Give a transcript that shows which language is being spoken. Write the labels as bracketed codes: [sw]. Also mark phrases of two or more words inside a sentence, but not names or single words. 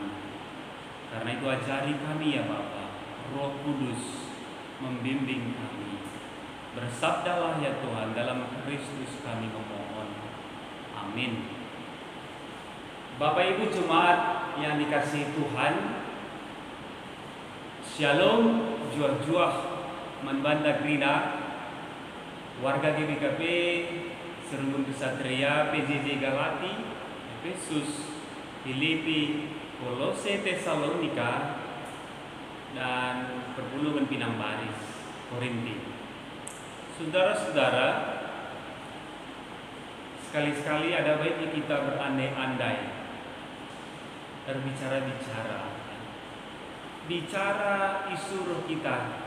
[id] Karena itu ajari kami ya Bapa, Roh Kudus membimbing kami. Bersabdalah ya Tuhan, dalam Kristus kami memohon. Amin. Bapak Ibu jemaat yang dikasihi Tuhan, Shalom, juah-juah Manbanda Grina, warga GBKP, Serumbun Kesatria, PJJ Galati, Efesus, Filipi, Kolose, Tesalonika, dan Perpulungan Pinang Baris, Korinti. Saudara-saudara, sekali-sekali ada baiknya kita berandai-andai, berbicara-bicara, bicara isu roh kita.